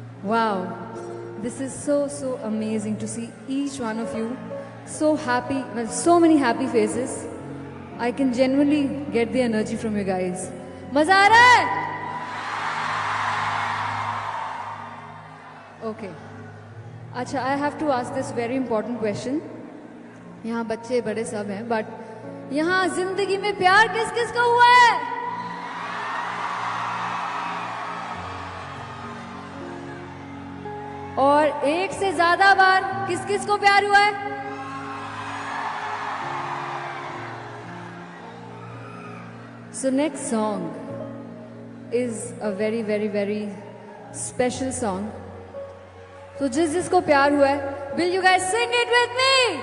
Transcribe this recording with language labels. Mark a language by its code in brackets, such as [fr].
[en] Wow, this is so amazing to see each one of you so happy, with so many happy faces. I can genuinely get the energy from you guys. [hi] मजा आ रहा है? [en] Okay. अच्छा, I have to ask this very important question. [hi] यहाँ बच्चे बड़े सब हैं, but यहाँ जिंदगी में प्यार किस किस का हुआ है? और एक से ज्यादा बार किस किस को प्यार हुआ है? [en] So next song is a very special song. [hi] तो जिस जिसको प्यार हुआ है, [en] will you guys sing it with me?